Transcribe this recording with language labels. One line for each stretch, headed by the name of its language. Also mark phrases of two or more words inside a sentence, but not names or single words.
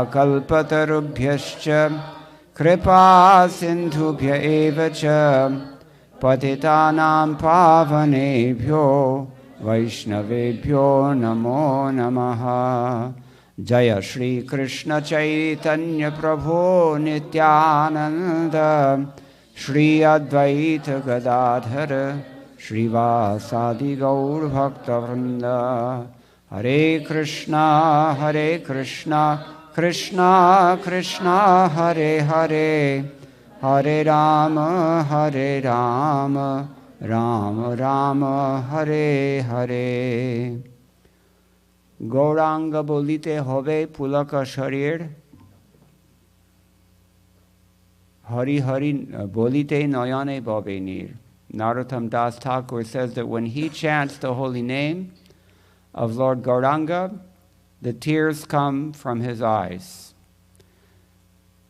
Sanskrit: कल्पतरुभ्यश्च कृपा सिन्धुभ्य एवच पतितानां पावनेभ्यो वैष्णवेभ्यो नमो नमः जय श्री कृष्ण चैतन्य प्रभु नित्यानन्द श्री अद्वैत गदाधर श्री वासादि गौर भक्त वृन्द हरे कृष्ण कृष्ण कृष्ण हरे हरे हरे राम राम राम हरे हरे
Bangla: গৌরাঙ্গ বলিতে হবে পুলক শরীর হরি হরি বলিতে নয়নে বাবে নীর.
English: Narottam Das Thakur says that when he chants the holy name of Lord Gauranga, the tears come from his eyes.